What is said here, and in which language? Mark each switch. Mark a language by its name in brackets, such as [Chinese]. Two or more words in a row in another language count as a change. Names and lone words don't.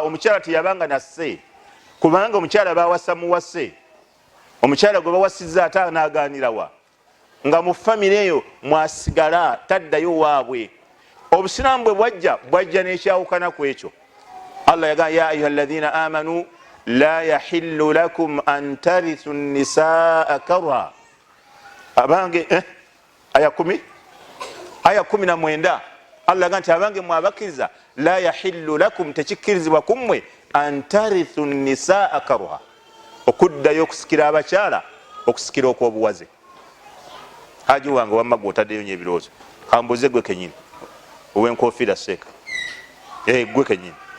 [Ganda] Omukyala teyabanga nasse kubanga omukyala bawasa muwase omukyala gwe bawasizza ate anaaganirawa nga mu famire eyo mwasigala taddayo waabwe. Obusiraamu bwe bwajja n'ekyawukana ku ekyo. Allah yaga [Arabic] يا أيها الذين آمنوا لا يحل لكم أن ترثوا النساء كرها [Ganda] abange aya 19 Allah yaga nti abange mwabakiriza [Arabic] لا يحل لكم [Ganda] tekikkirizibwa kummwe [Arabic] أن ترثوا النساء كرها [Ganda] okuddayo okusikira abakyala okusikira okw'obuwaze. Haji wange wamma gwe otaddeyo nyo ebirowoozo kambuze gwe kenyini ow'enkofiira seeka gwe kenyini